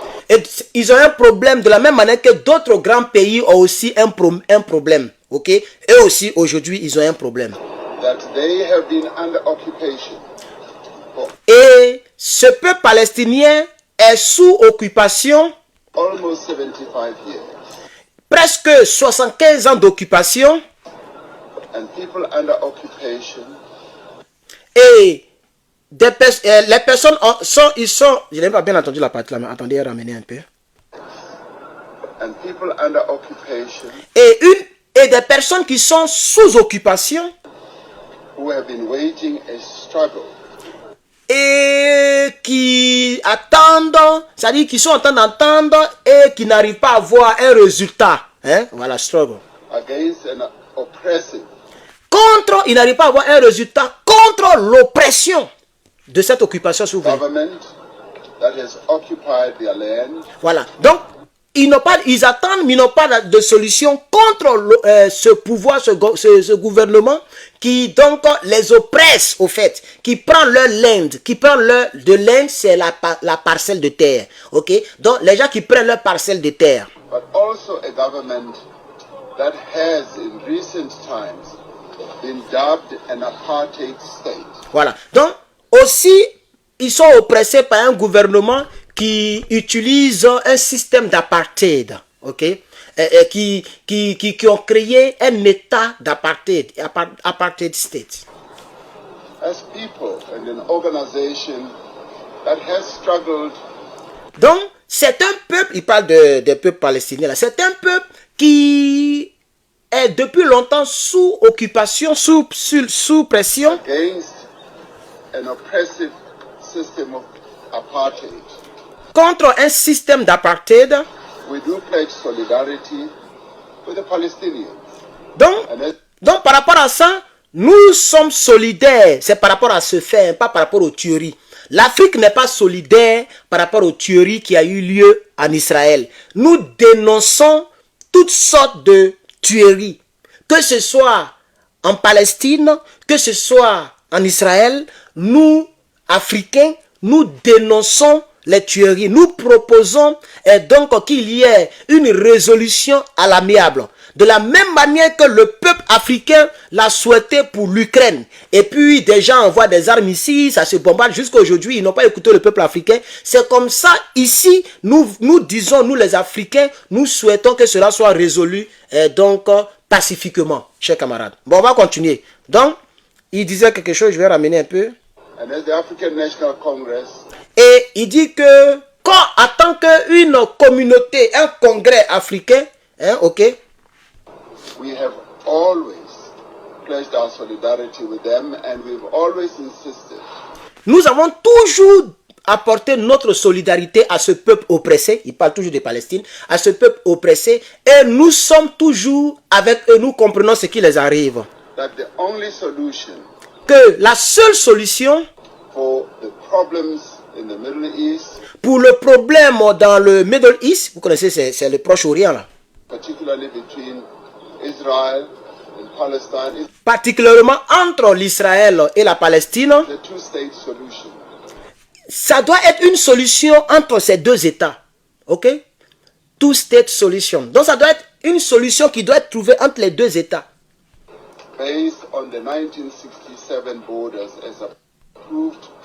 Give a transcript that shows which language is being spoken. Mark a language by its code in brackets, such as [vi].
[fr] et ils ont un problème de la même manière que d'autres grands pays ont aussi un problème. Ok? Eux aussi, aujourd'hui, ils ont un problème. [en] That they have been under occupation. [fr] Et ce peuple palestinien est sous occupation. [en] Almost 75 years. [fr] Presque 75 ans d'occupation. [en] And people under occupation. [fr] Et les personnes je n'ai pas bien entendu la partie là, mais attendez, ramener un peu. [en] And people under occupation. [fr] Et des personnes qui sont sous occupation. [en] Who have been waging a struggle. [fr] et qui attendent, c'est-à-dire qui sont en train d'entendre et qui n'arrivent pas à voir un résultat. Hein? Voilà, struggle. [en] against an oppressive [fr] Contre, ils n'arrivent pas à avoir un résultat contre l'oppression de cette occupation souveraine. [en] government that has occupied their land [fr] Voilà. Donc, ils attendent, mais ils n'ont pas de solution contre ce pouvoir, ce gouvernement qui donc les oppresse au fait, qui prend leur land, de land, c'est la parcelle de terre. Ok? Donc, les gens qui prennent leur parcelle de terre. [en] but also a government that has in recent times been dubbed an apartheid state. [fr] Voilà. Donc, aussi, ils sont oppressés par un gouvernement qui utilise un système d'apartheid, ok, qui ont créé un état d'apartheid, apartheid state. [en] As people and an organization that has struggled [fr] Donc, c'est un peuple, il parle des peuples palestiniens là, c'est un peuple qui est depuis longtemps sous occupation, sous pression, [en] against an oppressive system of apartheid. [fr] contre un système d'apartheid. [en] We do pledge solidarity with the Palestinians. [fr] Donc, [en] And as [fr] Donc, par rapport à ça, nous sommes solidaires. C'est par rapport à ce fait, pas par rapport aux tueries. L'Afrique n'est pas solidaire par rapport aux tueries qui a eu lieu en Israël. Nous dénonçons toutes sortes de tueries. Que ce soit en Palestine, que ce soit en Israël, nous, Africains, nous dénonçons les tueries. Nous proposons donc qu'il y ait une résolution à l'amiable. De la même manière que le peuple africain l'a souhaité pour l'Ukraine. Et puis des gens envoient des armes ici, ça se bombarde jusqu'à aujourd'hui. Ils n'ont pas écouté le peuple africain. C'est comme ça ici, nous disons, nous les Africains, nous souhaitons que cela soit résolu donc pacifiquement, chers camarades. Bon, on va continuer. Donc, il disait quelque chose, je vais ramener un peu. [en] and as the African National Congress, [fr] Et il dit que quand, en tant qu'une communauté, un congrès africain, hein, ok, [en] we have always pledged our solidarity with them, and we've always insisted [fr] nous avons toujours apporté notre solidarité à ce peuple oppressé, il parle toujours de Palestine, à ce peuple oppressé, et nous sommes toujours avec eux, nous comprenons ce qui les arrive. [en] that the only solution [fr] Que la seule solution [en] for the problems in the Middle East, [fr] pour le problème dans le Middle East, vous connaissez, c'est le Proche-Orient là, [en] particularly between Israel and Palestine, is [fr] particulièrement entre l'Israël et la Palestine, [en] the two-state solution. [fr] ça doit être une solution entre ces deux États. Ok? [en] Two-state solution. [fr] Donc ça doit être une solution qui doit être trouvée entre les deux États. [en] Based on the 1967 borders as approved